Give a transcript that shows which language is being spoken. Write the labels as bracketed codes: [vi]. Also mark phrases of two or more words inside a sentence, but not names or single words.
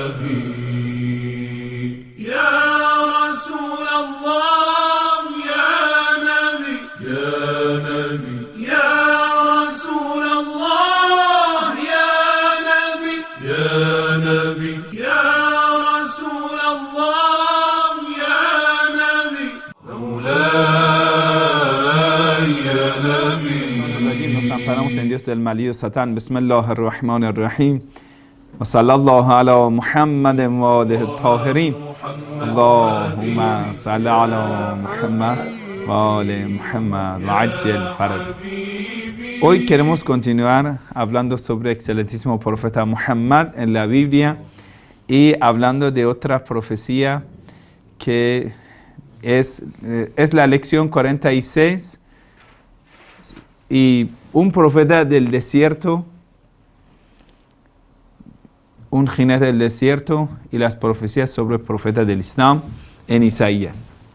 [ar] نبي يا رسول الله يا نبي يا نبي يا رسول الله يا نبي يا نبي يا رسول الله يا نبي مولاي يا نبي. [es] Nos amparamos en Dios del maligno Satán. [ar] بسم الله الرحمن الرحيم. وصلى الله على محمد وآله الطاهرين. اللهم صل على محمد وآل محمد وعجل فرج. [es] Hoy queremos continuar hablando sobre el excelentísimo profeta Muhammad en la Biblia y hablando de otra profecía que es la lección 46 y un profeta del desierto, un jinete del desierto y las profecías sobre el profeta del Islam en Isaías.